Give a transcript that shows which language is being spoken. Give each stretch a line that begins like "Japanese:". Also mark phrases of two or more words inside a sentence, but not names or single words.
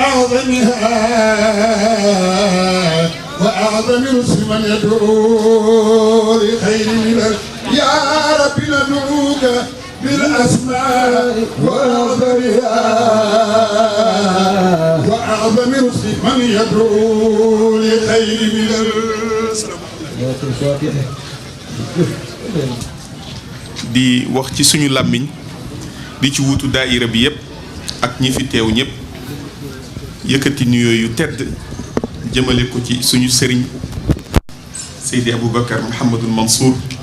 Arabic: وأعظم رسل من يدعو لخير ملل يا رب ندعوك بالأسماء وأعظم رسل من يدعو لخير ملل
Wolof: di wax ci suñu làmmiñ di ci wutu daayira bi yépp ak ñi fi teew ñépp yëkkati nuyoo yu tedd jëmale ko ci suñu sëriñ Seydi Aboubacar Mouhamadul Mansour